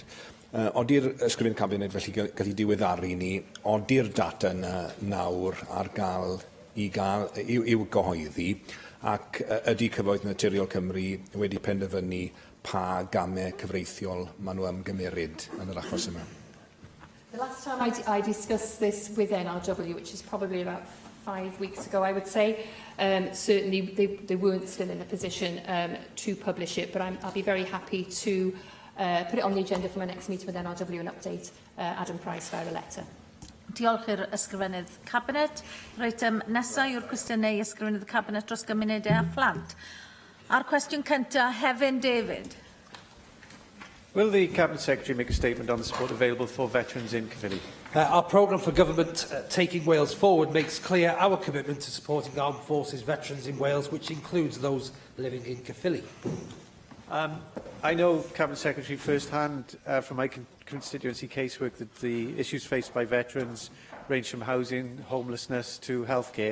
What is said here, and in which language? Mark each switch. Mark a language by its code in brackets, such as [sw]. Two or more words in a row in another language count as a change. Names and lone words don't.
[cy] Odi'r ysgrifennydd cabinet felly gallu diweddaru ni, odi'r data yna nawr ar gael i'w gyhoeddi, ac ydy Cyfoeth Naturiol Cymru wedi penderfynu pa gamau cyfreithiol maen nhw ymgymeryd yn yr achos yma? [en] The last time I discussed this with NRW, which is probably about 5 weeks ago, I would say, certainly they weren't still in a position to publish it, but I'll be very happy to put it on the agenda for my next meeting with NRW and update Adam Price via a letter. [cy] Diolch i'r ysgrifennydd cabinet. Reit, nesaf yw'r cwestiynau ysgrifennydd cabinet dros gymunedau a phlant. A'r cwestiwn cyntaf, Hefin David. [en] Will the Cabinet Secretary make a statement on the support available for veterans in Caerphilly? Our programme for government taking Wales forward makes clear our commitment to supporting armed forces veterans in Wales, which includes those living in Caerphilly. I know, Cabinet Secretary, first-hand from my constituency casework that the issues faced by veterans range from housing, homelessness to healthcare.